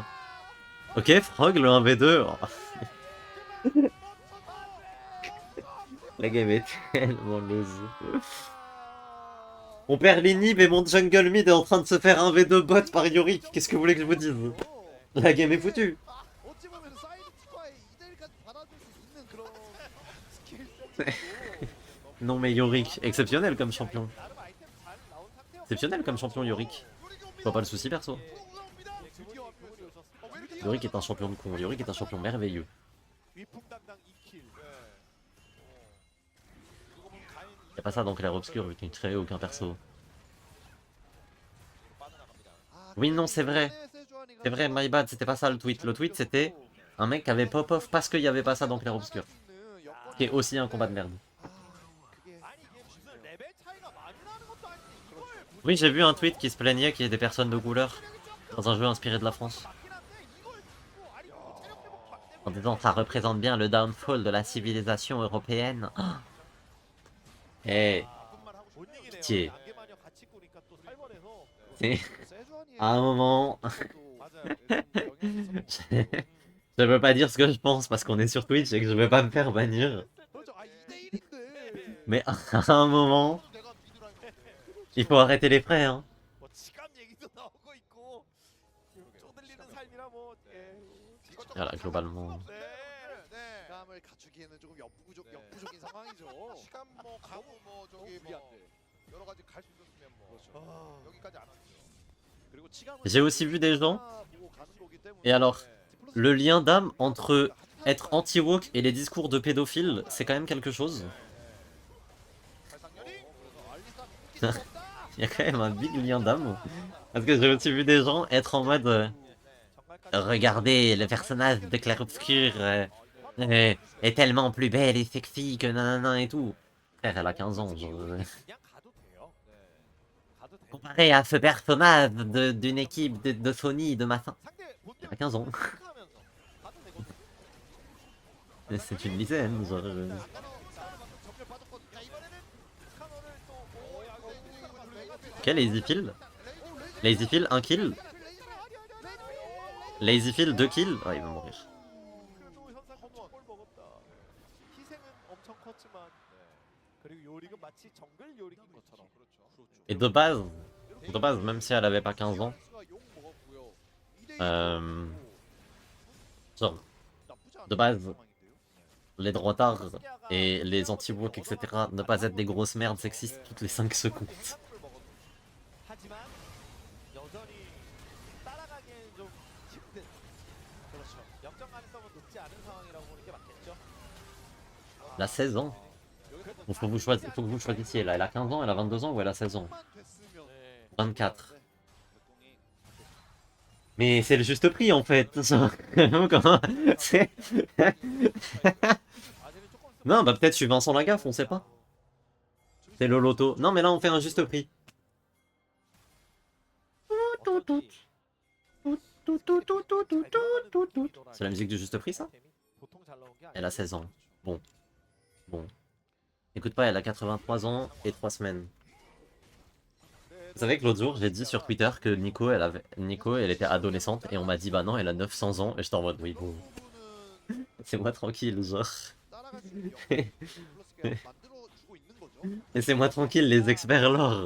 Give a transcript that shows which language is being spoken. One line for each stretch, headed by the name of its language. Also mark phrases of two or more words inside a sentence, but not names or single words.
French: Ok, Frog, le 1v2. La game est tellement loose. Mon père l'inhib et mon jungle mid est en train de se faire un V2 bot par Yorick. Qu'est-ce que vous voulez que je vous dise? La game est foutue.
Korean: 어찌 보면 사이드 스코어의 2대1까지 받아줄 수 있는 그런 스킬 세트고
French: Non mais Yorick, exceptionnel comme champion.
Korean: 나름 아이템 잘 나온 상태였고
French: Exceptionnel comme champion Yorick. Je vois pas le souci perso.
Korean: 드디어 교훈이 오셨습니다.
French: Yorick est un champion de con. Yorick est un champion merveilleux.
Korean: 위풍당당 2킬.
French: Y'a pas ça dans Clair Obscur vu qu'il ne crée aucun perso. Oui, non, c'est vrai. C'est vrai,
English: my bad,
French: c'était pas ça le tweet. Le tweet c'était un mec qui avait pop-off parce qu'il y avait pas ça dans Clair Obscur. Qui est aussi un combat de merde.
Korean: 아니 이게 무슨 레벨 차이가 많이 나는 것도 아닌데 이걸
French: Oui, j'ai vu un tweet qui se plaignait qu'il y ait des personnes de couleur dans un jeu inspiré de la France.
Korean: 맞긴 한데 이걸 주고 아니 뭐 체력 회복 때문에
French: En disant ça représente bien le downfall de la civilisation européenne. Eh,
Korean: 못 이기네요.
French: pitié.
Korean: 안개마녀 같이 꾸니까 또 살벌해서
French: C'est à un moment.
Korean: 맞아요.
French: Je veux pas dire ce que je pense parce qu'on est sur Twitch et que je veux pas me faire bannir.
Korean: 그렇죠. 아 2대1인데
French: Mais à un moment,
Korean: 내가 미드랑
French: il faut arrêter les frais, hein.
Korean: 뭐 지갑 얘기도 나오고 있고 쪼들리는 삶이라 뭐 예.
French: Voilà, globalement.
Korean: 네. 감을 갖추기에는 조금 역부족인 상황이죠. 시간 뭐 가고 뭐 저기 뭐 불리한데. 여러 가지 갈 수 있었으면 뭐 그렇죠. 여기까지 안 왔죠. 그리고 치감을
French: J'ai aussi vu des gens.
Korean: 보고 가는 거기 때문에
French: Et alors,
Korean: 디플러스
French: le lien d'âme entre être anti-woke et les discours de pédophiles, c'est quand même quelque chose.
Korean: 발상렬이 그래서 알리스타
French: Il y a quand même un big lien d'âme. Parce que j'ai aussi vu des gens être en mode regardez, le personnage de Clair Obscur est tellement plus belle et sexy que nanana et tout. Frère, elle a 15 ans. Genre,
Korean: 그냥 가도 돼요. 네. 가도 돼요.
French: comparé à ce personnage d'une équipe de Sony, de machin.
Korean: 상대 못
French: Elle a 15 ans.
Korean: 하면서 가도 되거든요.
French: Mais c'est une lycéenne. Genre,
Korean: 전멸 받았거든요. 자, 이번에는 스카너를 또 오, 야, 이거 스카너 왜 갔지?
French: Ok, Lazy Phil. Lazy Phil, 1 kill. Lazy Phil, 2 kills. Oh, il va mourir.
Korean: 그래도 현상 골 먹었다. 희생은 엄청 컸지만 그리고 요릭은 마치 정글 요릭인 것처럼
French: Et de base, même si elle avait pas 15 ans, genre, de base, les droitards et les anti-woke, etc., ne pas être des grosses merdes sexistes toutes les 5 secondes.
Korean: 하지만 여전히 따라가기엔 좀 힘든 그렇죠. 역전 가능성은 높지 않은 상황이라고 보는 게 맞겠죠.
French: Elle a 16 ans. Bon, faut que vous choisissiez là. Elle a 15 ans, elle a 22 ans ou elle a 16 ans?
Korean: 네.
French: 24. Mais c'est le juste prix en fait. Comment c'est...
Korean: 아직은 조금
French: Non, bah peut-être je suis Vincent Lagaffe, on sait pas. C'est le loto. Non, mais là on fait un juste prix. C'est la musique du juste prix, ça?
Korean: 보통 잘 나온 게
French: Elle a 16 ans. Bon. Écoute pas, elle a 83 ans et 3 semaines. Vous savez que l'autre jour, j'ai dit sur Twitter que Nico, elle était adolescente et on m'a dit bah non, elle a 900 ans et j'étais en mode oui, bon. C'est moi tranquille, genre. Laissez-moi tranquille, les experts lore.